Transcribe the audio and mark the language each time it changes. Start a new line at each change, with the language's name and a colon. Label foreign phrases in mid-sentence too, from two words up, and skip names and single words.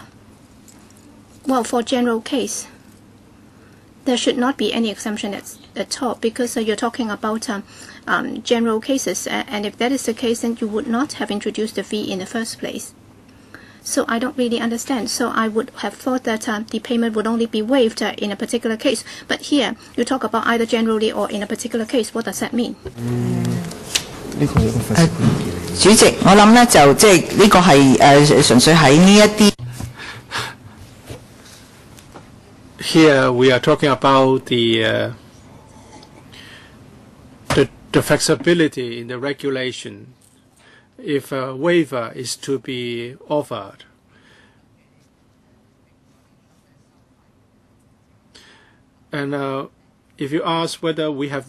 English: Well, for general case, there should not be any exemption at all, because you're talking about general cases, and if that is the case, then you would not have introduced the fee in the first place. So I don't really understand. So I would have thought that the payment would only be waived in a particular case. But here you talk about either generally or in a particular case. What does that mean?
Cantonese: 主席，我諗咧就即係呢個係純粹喺呢一啲。
English: Here we are talking about the flexibility in the regulation if a waiver is to be offered. And if you ask whether we have